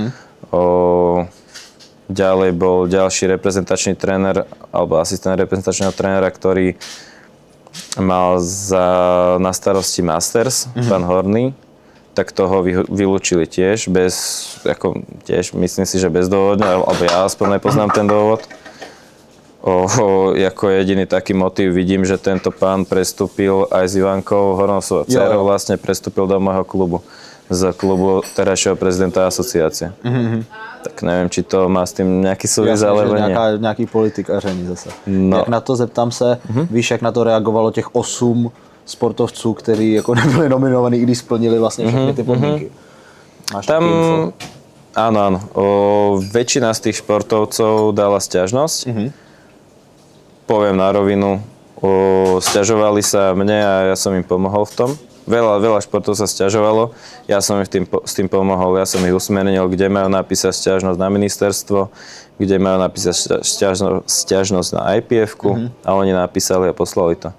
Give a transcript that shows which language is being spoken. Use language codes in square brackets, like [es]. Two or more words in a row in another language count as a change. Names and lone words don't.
[sk] Ďalej bol ďalší reprezentačný tréner alebo asistent reprezentačného trénera, ktorý mal na starosti Masters, pán Horný, tak toho vylúčili tiež, myslím si, že bezdôvodne, alebo ja aspoň nepoznám ten dôvod. Ako jediný taký motív vidím, že tento pán prestúpil aj s Ivankou Hornovsovou dcerou, vlastne prestúpil do môjho klubu, z klubu terajšieho prezidenta asociácie. Tak neviem, či to má [cs] s tím nějaký souvis, [sk] alebo nie. [cs] Nějaký politikaření zase. No. Jak na to, zeptám se, víš, jak na to reagovalo těch 8 sportovců, kteří jako nebyli nominovaní, i když splnili vlastně všechny ty podmínky? Máš tam, [sk] áno. Väčšina z tých športovcov dala sťažnosť. Poviem na rovinu, sťažovali sa mne a ja som im pomohol v tom. Veľa športov sa sťažovalo, ja som im s tým pomohol, ja som ich usmernil, kde majú napísať sťažnosť na ministerstvo, kde majú napísať sťažnosť na IPF-ku a oni napísali a poslali to.